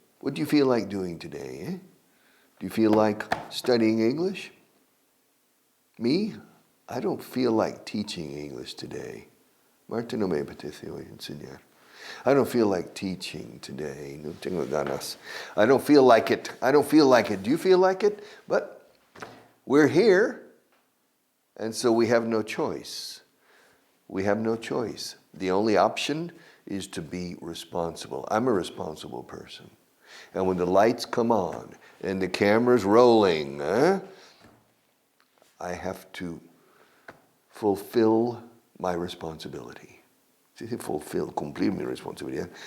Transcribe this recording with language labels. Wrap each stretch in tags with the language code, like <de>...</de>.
<en>What do you feel like doing today? Do you feel like studying English? Me? I don't feel like teaching English today.</en> <es>Marta, no me apetece hoy enseñar.</es> <en>I don't feel like teaching today.</en> <es>No tengo ganas.</es> <en>I don't feel like it. Do you feel like it? But we're here, and so we have no choice. We have no choice. The only option is to be responsible. I'm a responsible person. And when the lights come on and the camera's rolling, I have to fulfill my responsibility.</en> <es>Fulfill, cumplir mi responsabilidad.</es>